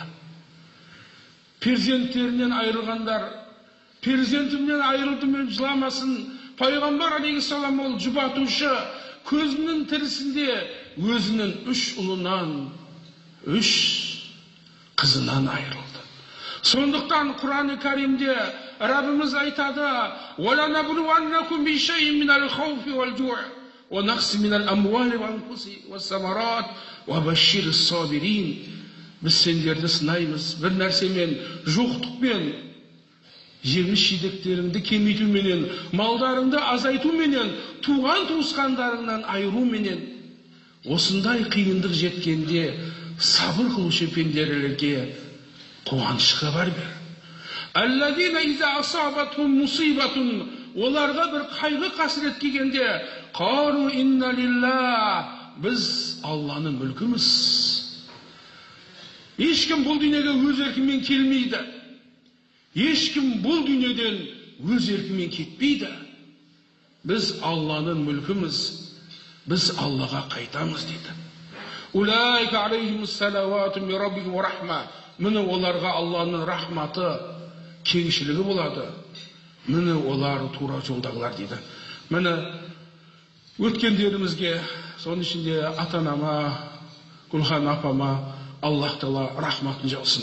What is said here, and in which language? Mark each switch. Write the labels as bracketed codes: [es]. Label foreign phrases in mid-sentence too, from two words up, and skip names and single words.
[kk] Перзенттерінен айырылғандар, перзентімнен айырылдым деп жыламасын. Пайғамбар алейхиссалам ол жұбатушы, көзінің тірісінде өзінің 3 ұлынан 3 қызынан айырылды. Сондықтан Құран-ы Кәрімде Раббымыз айтады: [ar] "ولنبلونكم بشيء من الخوف والجوع ونقص من الأموال والأنفس والثمرات وبشر الصابرين." [kk] Біз сендерді сынаймыз бір нәрсемен, жоқтықпен, жеміс-жидектеріңді кемейтуменен, малдарыңды азайтуменен, туған туысқандарыңнан айыруменен. Осындай қиындық жеткенде сабыр қылушы пенделерге қуаныш хабар бер. [ar] الذين إذا أصابتهم مصيبة, [kk] оларға бір қайғы қасірет келгенде, [ar] قالوا إنا لله, [kk] біз Алланың мүлкіміз. Ешкім бұл дүниеге өз еркімен келмейді. Ешкім бұл дүниеден өз еркімен кетпейді. Біз Алланың мүлкіміз. Біз Аллаға қайтамыз дейді. [ar] أولئك عليهم صلوات من ربهم ورحمة. [kk] Міне оларға Алланың рахматы, кеңшілігі болады. Міне олар тура жолдағылар дейді. Міне өткендерімізге, соның ішінде ата-анама, Гүлхан апама Аллах Тағала рахматын жаусын.